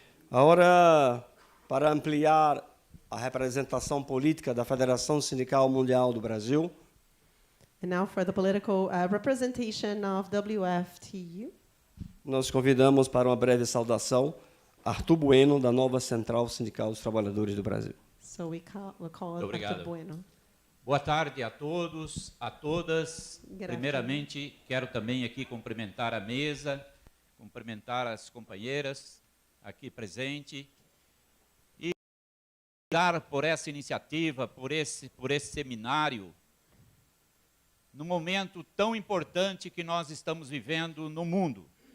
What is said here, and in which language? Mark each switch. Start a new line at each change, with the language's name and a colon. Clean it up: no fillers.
Portuguese: Agora, para ampliar a representação política da Federação Sindical Mundial do Brasil.
English: And now for the political representation of WFTU.
Portuguese: Nós convidamos para uma breve saudação Arthur Bueno, da nova Central Sindical dos Trabalhadores do Brasil.
English: So we'll call
Portuguese: Obrigado. Arthur Bueno. Boa tarde a todos, a todas. Primeiramente, quero também aqui cumprimentar a mesa, cumprimentar as companheiras aqui presentes e dar por essa iniciativa, por esse seminário, num momento tão importante que nós estamos vivendo no mundo.